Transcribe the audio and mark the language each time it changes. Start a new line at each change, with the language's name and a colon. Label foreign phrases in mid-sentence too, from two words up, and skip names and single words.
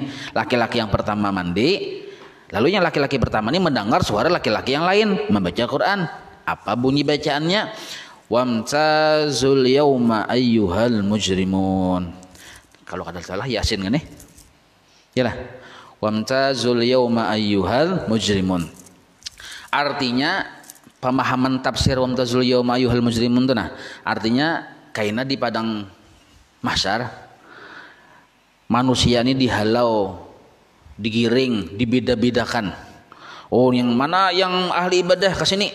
Indonesian: Laki-laki yang pertama mandi, lalu yang laki-laki pertama ini mendengar suara laki-laki yang lain membaca Quran. Apa bunyi bacaannya?
Arabic: وامتازوا اليوم أيها المجرمون.
Banjar: Kalau kada salah Yasin kan nih?
Arabic: Yalah. وامتازوا اليوم أيها المجرمون.
Banjar: Artinya pemahaman tafsir
Arabic: وامتازوا اليوم أيها المجرمون
Banjar: itu nah, artinya kaina di padang mahsyar manusia ini dihalau, digiring, dibeda-bedakan Oh, yang mana yang ahli ibadah ke sini.